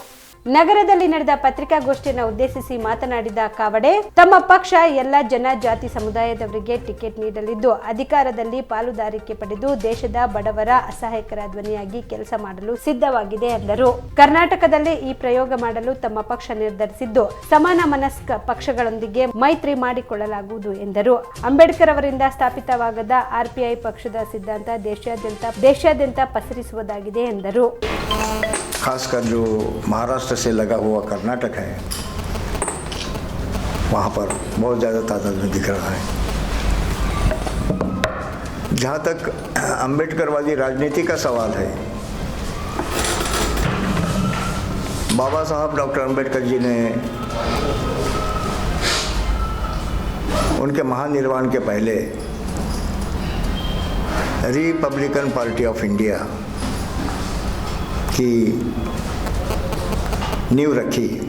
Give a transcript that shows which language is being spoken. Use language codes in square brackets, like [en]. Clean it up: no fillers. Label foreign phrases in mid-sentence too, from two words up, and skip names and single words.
[kn] ನಗರದಲ್ಲಿ ನಡೆದ ಪತ್ರಿಕಾಗೋಷ್ಠಿಯನ್ನು ಉದ್ದೇಶಿಸಿ ಮಾತನಾಡಿದ ಕಾವಡೆ, ತಮ್ಮ ಪಕ್ಷ ಎಲ್ಲ ಜನ ಜಾತಿ ಸಮುದಾಯದವರಿಗೆ ಟಿಕೆಟ್ ನೀಡಲಿದ್ದು ಅಧಿಕಾರದಲ್ಲಿ ಪಾಲುದಾರಿಕೆ ಪಡೆದು ದೇಶದ ಬಡವರ ಅಸಹಾಯಕರ ಧ್ವನಿಯಾಗಿ ಕೆಲಸ ಮಾಡಲು ಸಿದ್ಧವಾಗಿದೆ ಎಂದರು. ಕರ್ನಾಟಕದಲ್ಲಿ ಈ ಪ್ರಯೋಗ ಮಾಡಲು ತಮ್ಮ ಪಕ್ಷ ನಿರ್ಧರಿಸಿದ್ದು ಸಮಾನ ಮನಸ್ಕ ಪಕ್ಷಗಳೊಂದಿಗೆ ಮೈತ್ರಿ ಮಾಡಿಕೊಳ್ಳಲಾಗುವುದು ಎಂದರು. ಅಂಬೇಡ್ಕರ್ ಅವರಿಂದ ಸ್ಥಾಪಿತವಾಗದ ಆರ್ಪಿಐ ಪಕ್ಷದ ಸಿದ್ಧಾಂತ ದೇಶಾದ್ಯಂತ ಪಸರಿಸುವುದಾಗಿದೆ ಎಂದರು. [hi] खासकर जो महाराष्ट्र से लगा हुआ कर्नाटक है, वहाँ पर बहुत ज़्यादा तादाद में दिख रहा है. जहाँ तक अम्बेडकरवादी राजनीति का सवाल है, बाबा साहब डॉक्टर अम्बेडकर जी ने उनके महानिर्वाण के पहले रिपब्लिकन पार्टी ऑफ इंडिया की नींव रखी.